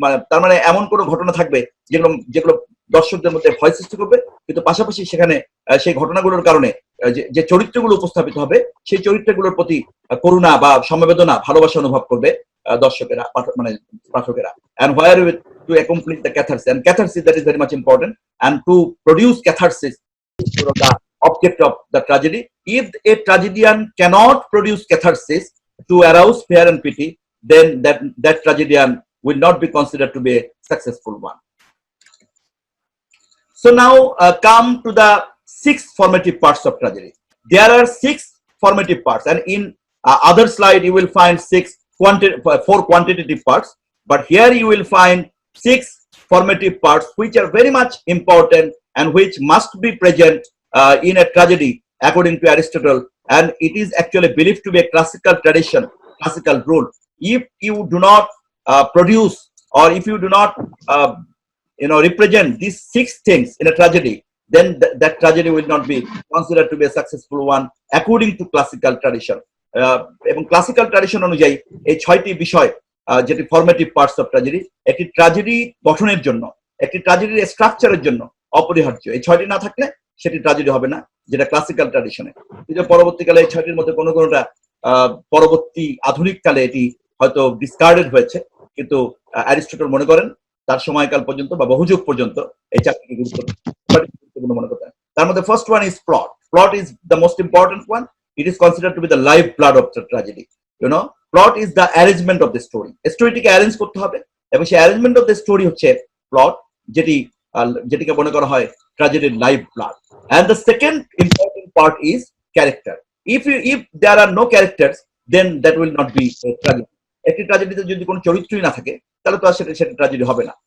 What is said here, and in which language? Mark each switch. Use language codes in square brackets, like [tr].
[bn] তার মানে এমন কোনো ঘটনা থাকবে যেগুলো দর্শকদের মধ্যে ভয় সৃষ্টি করবে, কিন্তু পাশাপাশি সেখানে সেই ঘটনাগুলোর কারণে যে চরিত্রগুলো উপস্থাপিত হবে, সেই চরিত্রগুলোর প্রতি করুণা বা সমবেদনা, ভালোবাসা অনুভব করবে দর্শকেরা, পাঠকেরা। And [en] to accomplish the catharsis. And catharsis, that is very much important. And to produce catharsis, the object of the tragedy. If a tragedian cannot produce catharsis to arouse fear and pity, then that tragedian will not be considered to be a successful one. So now come to the 6 formative parts of tragedy. There are 6 formative parts, and in other slide you will find 4 quantitative parts, but here you will find 6 formative parts which are very much important and which must be present in a tragedy according to Aristotle, and it is actually believed to be a classical tradition, classical rule. If you do not produce, or if you do not represent these 6 things in a tragedy, then that tragedy will not be considered to be a successful one according to classical tradition. [bn] এবং classical tradition অনুযায়ী এই 6টি বিষয় যেটি formative parts of tragedy, একটি tragedy গঠনের জন্য, একটি ট্র্যাজেডির স্ট্রাকচারের জন্য অপরিহার্য। এই 6টি না থাকলে সেটি ট্র্যাজেডি হবে না, যেটা ক্লাসিক্যাল ট্র্যাডিশনে। কিন্তু পরবর্তীকালে এই 6টির মধ্যে কোনোটা পরবর্তী আধুনিক কালে এটি হয়তো ডিসকার্ডেড হয়েছে, কিন্তু অ্যারিস্টটল মনে করেন তার সময়কাল পর্যন্ত বা বহুযুগ পর্যন্ত এই 4টি গুরুত্বপূর্ণ মনে করতেন। [en] তার মধ্যে first one is plot. Plot is the most important one. It is considered to be the lifeblood of the tragedy. Plot is the arrangement of the story. [bn] স্টোরিটিকে arrange করতে হবে, এবং সেই অ্যারেঞ্জমেন্ট অফ দ্য স্টোরি হচ্ছে plot, যেটিকে মনে করা হয় ট্র্যাজেডির life blood. [en] And the second important part is character. If there are no characters, then that will not be a tragedy. [bn] একটি ট্র্যাজেডিতে যদি কোনো চরিত্রই না থাকে, তাহলে তো আর সেটা ট্র্যাজেডি হবে না।